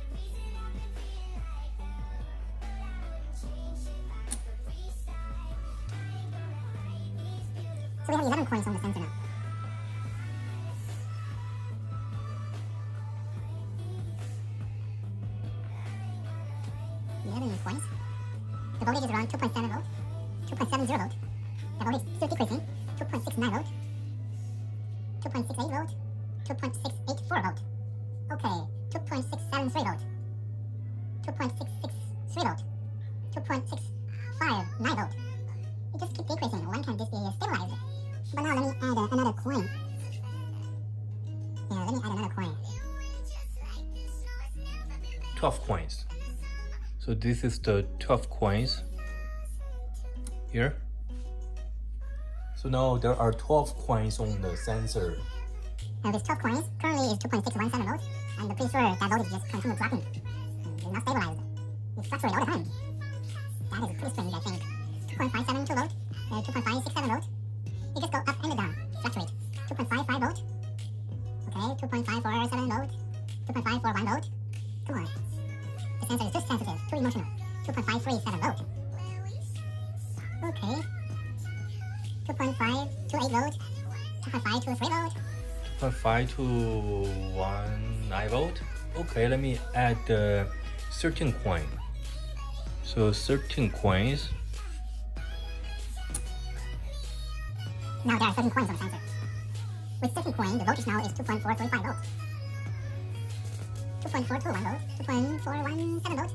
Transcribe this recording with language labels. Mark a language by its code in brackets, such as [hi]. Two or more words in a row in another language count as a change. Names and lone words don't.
[en] So we have 11 coins on the sensor now. 11 coins. The voltage is around 2.7 volt, 2.70 volt. The voltage is still decreasing. 2.69 volt, 2.68 volt, 2.684 volt. Okay, 2.673 volt, 2.663 volt, 2.659 volt. It just keeps decreasing. When can this be stabilized? But now let me add another coin. Yeah, let me add another coin. 12 coins. So this is the 12 coins here. So now there are 12 coins on the sensor. Now this 12 coins currently is 2.617 volts, and I'm pretty sure that voltage just continues dropping. It's not stabilized. It fluctuates all the time. That is pretty strange, I think. 2.572 volt, 2.567 volt. It just goes up and down, fluctuate. 2.55 volt. Okay, 2.547 volt, 2.541 volt. Come on. The sensor is too sensitive, too emotional. 2.537 volt. Okay. 2.528 volt, 2.523 volt. 2.5 to 19 volt. Okay, let me add the 13 coin. So 13 coins. Now there are 13 coins on the sensor. With 13 coin, the voltage now is 2.435 volts. 2.421 volts, 2.417 volts.